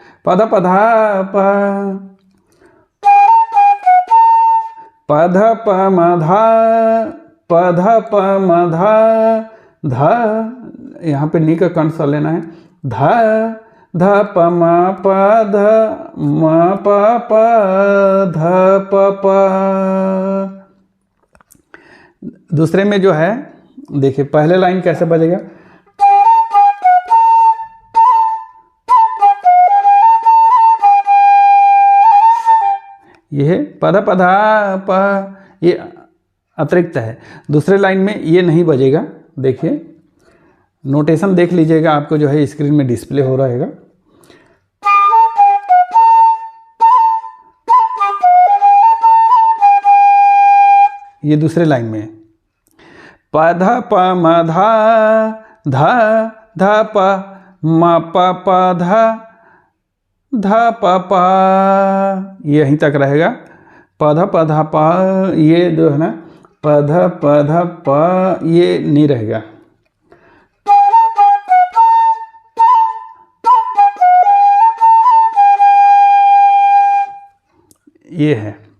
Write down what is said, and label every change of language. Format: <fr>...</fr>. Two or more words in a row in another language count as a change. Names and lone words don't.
<hi>पध पधा प, पध प मधा, पध प मधा, ध, यहाँ पे नी का कंठ सा लेना है, ध ध प म प ध म प प ध प प। दूसरे में जो है देखिए पहले लाइन कैसे बजेगा, ये है पध पधा प, ये अतिरिक्त है। दूसरे लाइन में ये नहीं बजेगा। देखिए नोटेशन देख लीजिएगा, आपको जो है स्क्रीन में डिस्प्ले हो रहेगा। ये दूसरे लाइन में पध प म धा, ध ध प म प प ध ध प प, यहीं तक रहेगा। पध पध प, ये जो है ना पध पध प, ये नहीं रहेगा। ये है।</hi>